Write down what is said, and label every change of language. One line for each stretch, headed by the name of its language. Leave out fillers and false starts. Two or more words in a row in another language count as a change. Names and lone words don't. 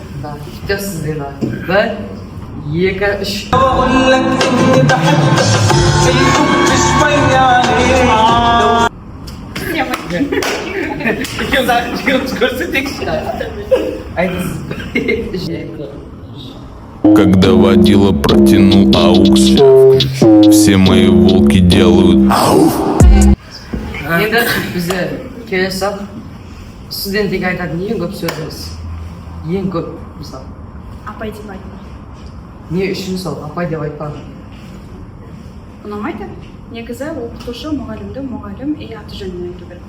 Kazakh: Да, жоқ сізден давай. Бір, екі, үш. Екеуміз көрсетейікші. Айтыңыз.
Russian: Когда водила протянул аукс, все мои волки делают
Kazakh: Енді бізде келесі сап студенттерге айтатын ең көп сөзіміз. Ең көп мысалы. Апай деп айтма. Не үшін сол апай деп айтпадым. Ұнамайды. Негізі оқытушы мұғалім аты жөнін айту керек.